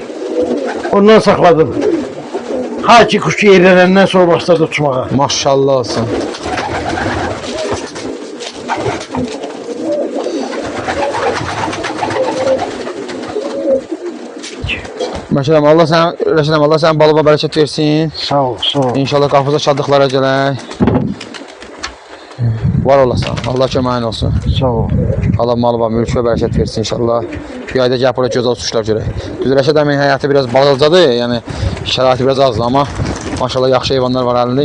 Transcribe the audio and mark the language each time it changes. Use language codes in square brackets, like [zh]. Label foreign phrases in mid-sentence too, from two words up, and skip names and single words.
[tr] Ondan sakladım. Ha ki kuşu yerlerinden sonra başladı tutmaya. [az] Maşallah olsun. Məşələm, Allah sən balığa bərəkət versin. Sağ ol, sağ ol. İnşallah qapıza şadlıqlara gələk. Var olasan, Allah köməyin olsun. Sağ ol. Allah malıma, mülkə bərəkət versin inşallah. Bir ayda gəlib burada gözəl uçuşlar görək. Düz Rəşad əmin həyatı biraz balacadır, yəni şəraiti biraz azdır, amma maşallah yaxşı heyvanlar var əlində.